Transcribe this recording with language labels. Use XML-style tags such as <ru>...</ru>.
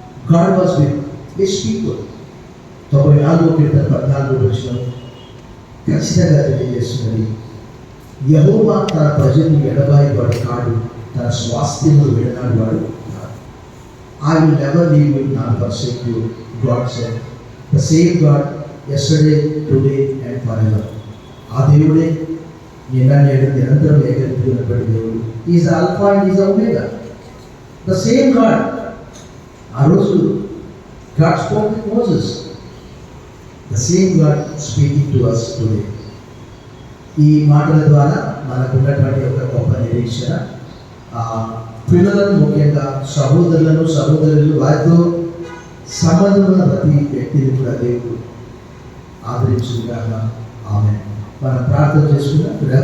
<en>God was with his people.</en> <te>94 కీర్తన 14 వచనం ఖచ్చితంగా తెలియజేస్తున్నది, యెహోవా తన ప్రజలను ఎడబాయివాడు కాడు, తన స్వాస్థ్యములు విడనాడు వాడు కాదు.</te> <en>I will never leave you nor forsake you, God said. The same God yesterday, today and forever.</en> <te>ఆ దేవుడే నిన్న నేడు నిరంతరం ఏకరీతిగా దేవుడు. He is Alpha and he is Omega. The same God. ఆ రోజు</te> <en>God spoke with Moses. The same God speaking to us today.</en> <te>ఈ మాటల ద్వారా మనకు ఉన్నటువంటి ఒక గొప్ప నిరీక్షణ, పిల్లలను ముఖ్యంగా సహోదరులు వారితో సంబంధం ఉన్న ప్రతి వ్యక్తిని కూడా దేవుడు ఆదరించుగాక. ఆమేన్. మనం ప్రార్థన చేసుకున్నాం.</te>